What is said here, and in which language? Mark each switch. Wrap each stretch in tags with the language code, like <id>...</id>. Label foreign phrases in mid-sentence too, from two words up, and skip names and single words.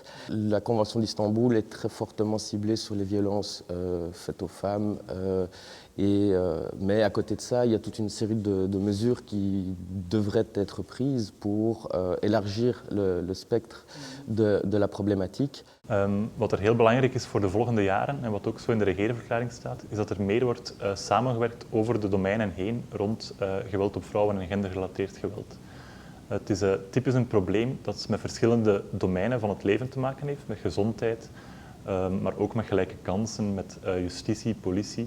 <fr>La Convention d'Istanbul est très fortement ciblée sur les violences faites aux femmes, mais à côté de ça, il y a toute une série de mesures qui devraient être prises pour élargir le spectre de la problématique.</fr> <nl>Wat heel belangrijk is voor de volgende jaren, en wat ook zo in de regeerverklaring staat, is dat meer wordt samengewerkt over de domeinen heen rond geweld op vrouwen en gendergerelateerd geweld. Het is typisch een probleem dat met verschillende domeinen van het leven te maken heeft, met gezondheid, maar ook met gelijke kansen, met justitie, politie.</nl>